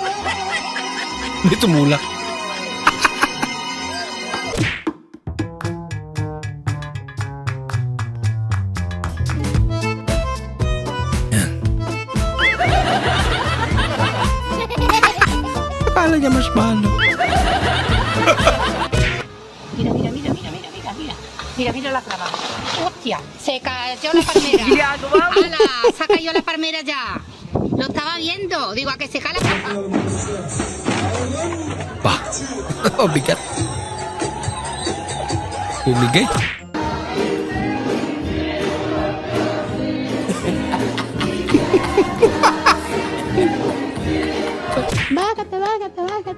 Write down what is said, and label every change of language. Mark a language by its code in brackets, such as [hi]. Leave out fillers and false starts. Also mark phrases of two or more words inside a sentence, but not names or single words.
[tl] Hindi tumulak. Yan. Akala niya marshmallow. [es] Mira la clava. Hostia, se cayó la palmera. ¡Hala! Se cayó la palmera ya. Lo estaba viendo. Digo, a que se cae la palmera. [tl] Pa. Oh, bigat. Bumigay. Bakit.